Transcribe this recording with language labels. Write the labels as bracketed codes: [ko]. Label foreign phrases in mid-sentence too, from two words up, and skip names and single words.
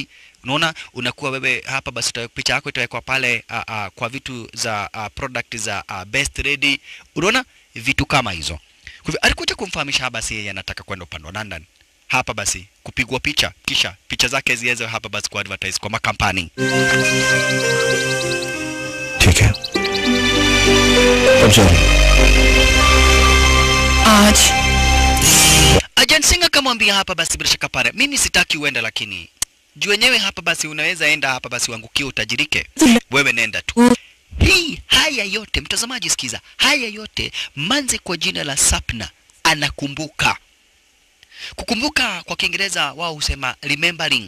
[sw] Unaona unakuwa wewe hapa basi picha yako itawekwa pale kwa vitu za product za [en] best ready. [sw] Unaona vitu kama hizo. Kwa hivyo alikuja kumfahamisha hapa basi yeye anataka kwenda upande wa London. Hapa basi kupigwa picha kisha picha zake ziweze hapa basi kwa advertise kwa makampani. [hi] ठीक है अब जाओ [sw] Arjun Singh akamwambia hapa basi bila shaka pale, mimi sitaki uende, lakini juu wenyewe hapa basi unaweza enda hapa basi uangukie utajirike. Wewe nenda tu. Haya yote mtazamaji sikiza. Haya yote manze kwa jina la Sapna anakumbuka. Kukumbuka kwa Kiingereza wao husema remembering.